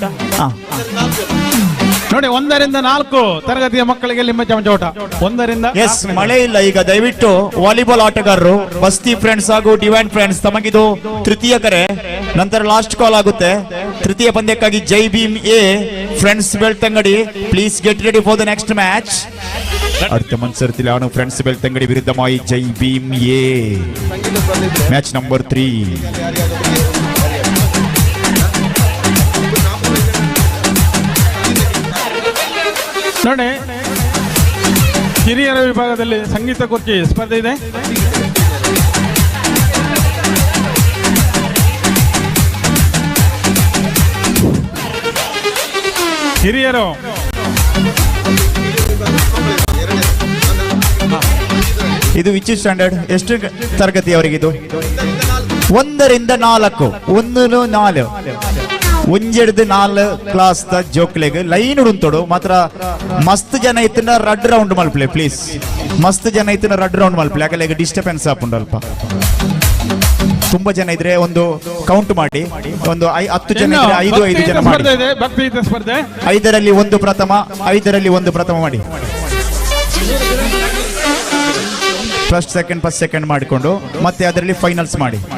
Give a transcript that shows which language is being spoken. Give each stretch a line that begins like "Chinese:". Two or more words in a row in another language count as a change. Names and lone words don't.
Kannada: ನೋಡಿ, 1 ರಿಂದ 4 ತರಗತಿಯ ಮಕ್ಕಳಿಗೆ ಲಿಂಬೆ ಚಮಚ ಊಟ. 1 ರಿಂದ ಎಸ್, ಮಳೆ ಇಲ್ಲ ಈಗ. ದಯವಿಟ್ಟು ವಾಲಿಬಾಲ್ ಆಟಗಾರರು, ಬಸ್ತಿ ಫ್ರೆಂಡ್ಸ್ ಹಾಗೂ ಡಿವೈನ್ ಫ್ರೆಂಡ್ಸ್, ತಮಗಿದು ತೃತೀಯ ಕರೆ. ನಂತರ
English: last call
Kannada: ಆಗುತ್ತೆ. ತೃತೀಯ ಪಂದ್ಯಕ್ಕಾಗಿ ಜೈ ಭೀಮ್ ಎ ಫ್ರೆಂಡ್ಸ್ ಬೆಳ್ತಂಗಡಿ,
English: please get ready for the next match.
Malayalam: അടുത്ത മത്സരത്തിലാണ് ഫ്രണ്ട്സ് ബെൽത്തങ്കടി വിരുദ്ധമായി ജയ് ഭീം എ.
English: match number 3.
Kannada: ನೋಡಿ, ಹಿರಿಯರ ವಿಭಾಗದಲ್ಲಿ ಸಂಗೀತ ಕುರ್ಚಿ ಸ್ಪರ್ಧೆ ಇದೆ. ಹಿರಿಯರು ಇದು
English: which standard?
Kannada: ಎಷ್ಟು ತರಗತಿ ಅವರಿಗಿದು? 1 ರಿಂದ 4.
Tulu: 1 4 ಒಂಜೆಡ್ದು 4 ಕ್ಲಾಸ್ ದ ಜೋಕ್ಲೆಗ್ ಲೈನ್ ಉಂಟೋಡು. ಮಾತ್ರ ಮಸ್ತ್ ಜನ ಇತ್ತಿನ ರಡ್ ರೌಂಡ್ ಮಲ್ಪಲೆ ಪ್ಲೀಸ್. ಮಸ್ತ್ ಜನ ಇತ್ತಿನ ರಡ್ ರೌಂಡ್ ಮಲ್ಪಲೆ, ಯಾಕಂದ್ರೆ ಡಿಸ್ಟರ್ಬೆನ್ಸ್ ಆಪುಂಡು ಅಲ್ಪ.
Kannada: ತುಂಬಾ ಜನ ಇದ್ರೆ ಒಂದು ಕೌಂಟ್ ಮಾಡಿ. ಒಂದು 10 ಜನ ಇದ್ರೆ 5 ಜನ ಮಾಡಿ. 5ರಲ್ಲಿ 1 ಪ್ರಥಮ, 5ರಲ್ಲಿ 1 ಪ್ರಥಮ ಮಾಡಿ.
English: first second
Kannada: ಮಾಡಿಕೊಂಡು ಮತ್ತೆ ಅದರಲ್ಲಿ ಫೈನಲ್ಸ್ ಮಾಡಿ.